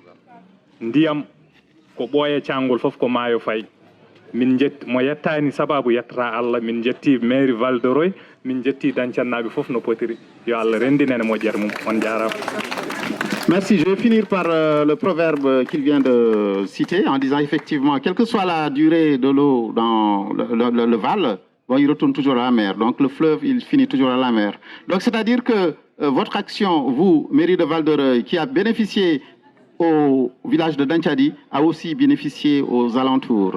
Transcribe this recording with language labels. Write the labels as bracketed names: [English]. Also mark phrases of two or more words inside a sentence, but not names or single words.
[Fula] ndiyam ko ɓooye cangol foof ko maayo fayi min jetti mo yettani sababu yettata Allah min jetti mairie Valdoroy min jetti Danchannaɓe foof no potiri yo Allah rendinene moƴƴere mum on jarama. [French] Merci. Je vais finir par le proverbe qu'il vient de citer en disant effectivement, quelle que soit la durée de l'eau dans le Val, donc il retourne toujours à la mer. Donc le fleuve, il finit toujours à la mer. Donc c'est-à-dire que votre action, vous, mairie de Val-d'Oreuil, qui a bénéficié au village de Danchadi, a aussi bénéficié aux alentours.